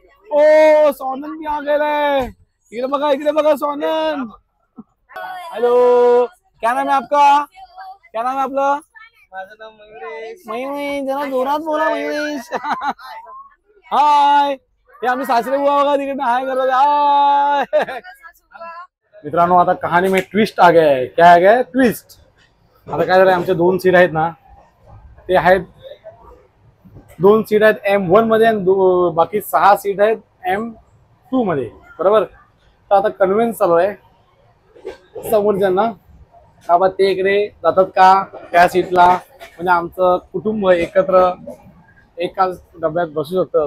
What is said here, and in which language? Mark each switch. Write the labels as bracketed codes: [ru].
[mr] ओ, सोनन भी आ गेलाय. इकडे बघा, इकडे बघा सोनन. [hi] हेलो, क्या नाम है आपका? क्या नाम है आपलं? [mr] माझं नाव मयुरेश. मयुरेश, जरा जोरात बोला मयुरेश. हाय, हे आम्ही सासरे बुवा बघा तिकडे हाय करत. [hi] हाय मित्रांनो, आता कहाणी में ट्विस्ट आ गया है. क्या आ गया है? ट्विस्ट. [mr] आता काय झालंय, आमच्या 2 सीट आहेत ना, ते आहेत 2 सीट आहेत M1 मध्ये, आणि बाकी 6 सीट आहेत M2 मध्ये, बरोबर. तर आता कन्व्हिन्स चालू आहे समोरच्यांना, बाबा ते इकडे जातात का त्या सीटला, म्हणजे आमचं कुटुंब एकत्र एकाच डब्यात बसू शकतं.